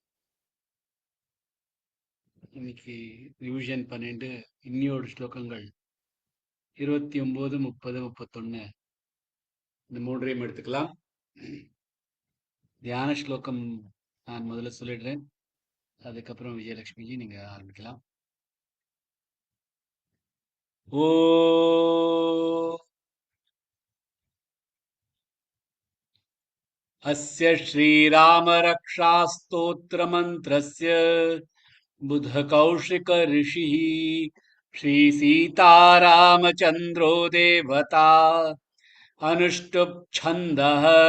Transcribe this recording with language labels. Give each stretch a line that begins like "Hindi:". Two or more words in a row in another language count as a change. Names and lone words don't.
Tamil: இன்னைக்கு ரிவிஷன் 12, இன்னியோட ஸ்லோகங்கள் 29, 30, 31 இந்த மூன்றையும் எடுத்துக்கலாம். தியான ஸ்லோகம் நான் முதல்ல சொல்லிடுறேன், அதுக்கப்புறம் விஜயலட்சுமிஜி நீங்க ஆரம்பிக்கலாம்.
Sanskrit: ஓ अस्य श्रीरामरक्षास्तोत्रमन्त्रस्य बुधकौशिक ऋषिः श्रीसीतारामचन्द्रो देवता अनुष्टुप् छन्दः